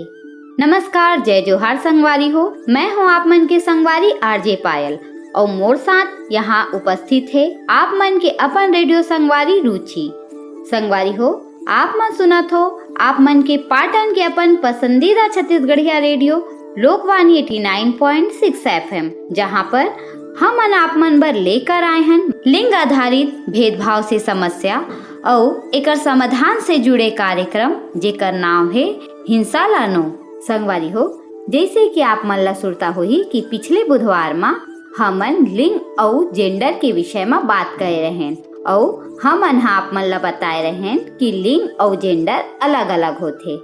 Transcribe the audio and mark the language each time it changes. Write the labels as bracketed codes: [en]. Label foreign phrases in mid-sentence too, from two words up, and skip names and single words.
[hne] नमस्कार, जय जोहार संगवारी हो। मैं हूँ आप मन के संगवारी आरजे पायल और मोर साथ यहाँ उपस्थित है आप मन के अपन रेडियो संगवारी रुचि। संगवारी हो, आप मन सुनत हो आप मन के पाटन के अपन पसंदीदा छत्तीसगढ़िया रेडियो लोकवाणी 89.6 FM, जहाँ पर हम आप मन बर लेकर आए हैं लिंग आधारित भेदभाव से समस्या और एकर समाधान से जुड़े कार्यक्रम जेकर नाम है हिंसा लानो। संगवारी हो, जैसे कि आप मन ला सुरता होही कि पिछले बुधवार में हमन लिंग और जेंडर के विषय में बात कर रहे हैं और हमन आप मन ला बताए रहे हैं कि लिंग और जेंडर अलग अलग होते।